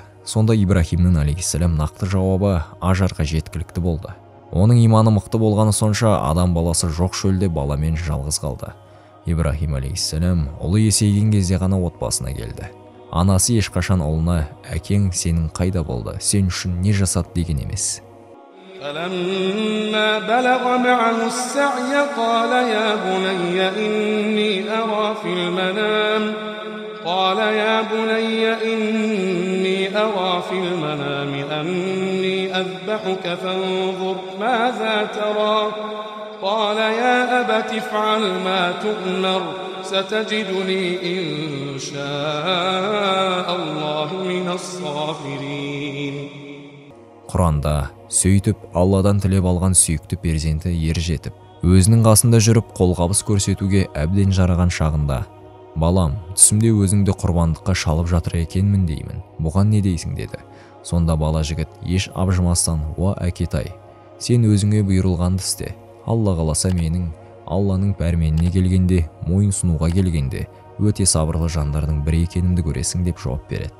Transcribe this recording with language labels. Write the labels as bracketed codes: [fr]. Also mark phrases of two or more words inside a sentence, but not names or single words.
[kk] Сонда Ибрахимнен алейхиссалам нақты жауабы Ажарға жеткілікті болды. Оның иманы мықты болғаны сонша адам баласы жоқ шөлде баламен жалғыз қалды. Ибрахим алейхиссалам ұлы есейген кезде ғана отбасына келді. Анасы ешқашан ұлына әкең сенің қайда болды, сен үшін не жасады деген емес. [ar] فلما بلغ معه السعي قال يا بني إني أرى في المنام أني أذبحك فانظر ماذا ترى قال يا أبت افعل ما تؤمر ستجدني إن شاء الله من الصابرين. [kk] Құранда сөйтіп Алладан тілеп алған сүйікті перзенті ер жетіп, өзінің қасында жүріп қолғабыс көрсетуге әбден жараған шағында: балам, түсімде өзіңді құрбандыққа шалып жатыр екенмін деймін, бұған не дейсің деді. Сонда бала жігіт еш абжымастан: уа әкетай, сен өзіңе бұйырылғанды істе, Алла қаласа менің Алланың пәрменіне келгенде, мойын сунуға келгенде, өте сабырлы жандардың бірі екенімді көресің деп жауап береді.